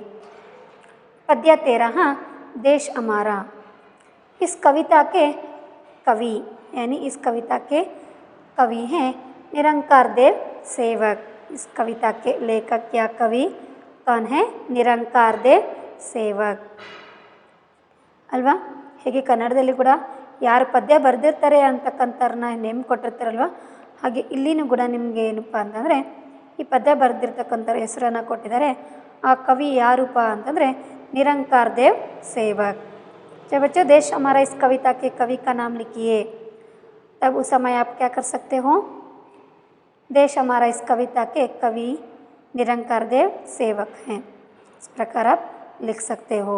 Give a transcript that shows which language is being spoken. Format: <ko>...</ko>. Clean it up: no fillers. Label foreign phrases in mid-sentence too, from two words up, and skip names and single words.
<hi>पद्य 13 देश हमारा। इस कविता के कवि यानी इस कविता के कवि हैं निरंकार देव सेवक। इस कविता के लेखक या कवि कौन है, निरंकार देव ಸೇವಕ್ ಅಲ್ವಾ।</hi> <kn>ಹೇಗೆ ಕನ್ನಡದಲ್ಲಿ ಕೂಡ ಯಾರು ಪದ್ಯ ಬರೆದಿರ್ತಾರೆ ಅಂತಕ್ಕಂಥವ್ರನ್ನ ನೇಮ್ ಕೊಟ್ಟಿರ್ತಾರಲ್ವ, ಹಾಗೆ ಇಲ್ಲಿನೂ ಕೂಡ ನಿಮಗೆ ಏನಪ್ಪ ಅಂತಂದರೆ ಈ ಪದ್ಯ ಬರೆದಿರ್ತಕ್ಕಂಥವ್ರ ಹೆಸರನ್ನು ಕೊಟ್ಟಿದ್ದಾರೆ। ಆ ಕವಿ ಯಾರೂಪ ಅಂತಂದರೆ निरंकार देव सेवक।</kn> <hi>जब बच्चों देश हमारा इस कविता के कवि का नाम लिखिए, तब उस समय आप क्या कर सकते हो, देश हमारा इस कविता के कवि निरंकार देव सेवक हैं, इस प्रकार आप लिख सकते हो।</hi>